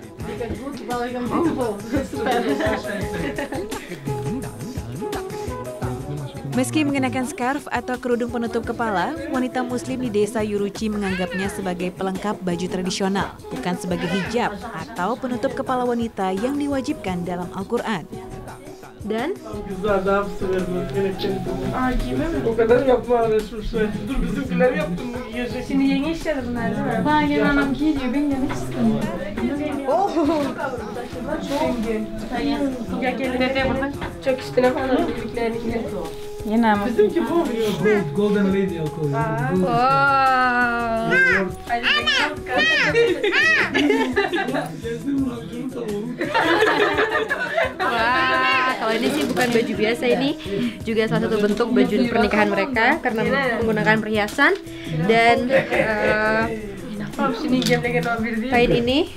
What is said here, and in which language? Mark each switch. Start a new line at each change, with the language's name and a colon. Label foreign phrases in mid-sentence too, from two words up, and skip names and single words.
Indonesian: Meski mengenakan scarf atau kerudung penutup kepala, wanita muslim di desa Yuruchi menganggapnya sebagai pelengkap baju tradisional, bukan sebagai hijab atau penutup kepala wanita yang diwajibkan dalam Al-Quran. Dan
Turkish: Şimdi yeni işleri bunlar değil mi? Bana gelen anam giyiyor, ben demek istemiyorum. Çok gelin burada çok üstüne falan büyüklerini. Yine ama. Bizimki bu Golden Lady alkohol.
Indonesian: wah, kalau ini sih bukan baju biasa, ini juga salah satu bentuk baju pernikahan mereka karena menggunakan perhiasan dan kain ini